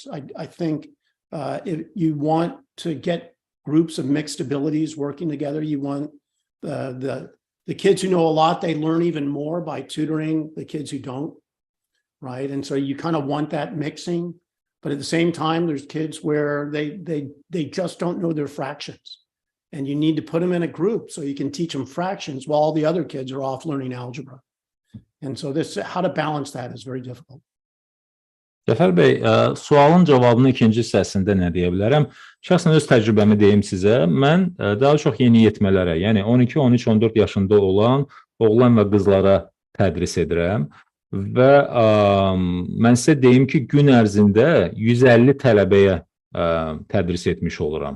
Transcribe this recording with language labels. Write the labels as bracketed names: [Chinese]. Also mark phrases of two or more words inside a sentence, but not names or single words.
[English] I think if you want to get groups of mixed abilities working together, you want the kids who know a lot, they learn even more by tutoring the kids who don't, right? And so you kind of want that mixing, but at the same time, there's kids where they just don't know their fractions, and you need to put them in a group so you can teach them fractions while all the other kids are off learning algebra. And so how to balance that is very difficult. [Azerbaijani] Cəfər bəy, sualın cavabının ikinci hissəsində nə deyə bilərəm? Şəxsən öz təcrübəmi deyim sizə. Mən daha çox yeni yetmələrə, yəni 12, 13, 14 yaşında olan oğlan və qızlara tədris edirəm və mən sizə deyim ki, gün ərzində 150 tələbəyə tədris etmiş oluram.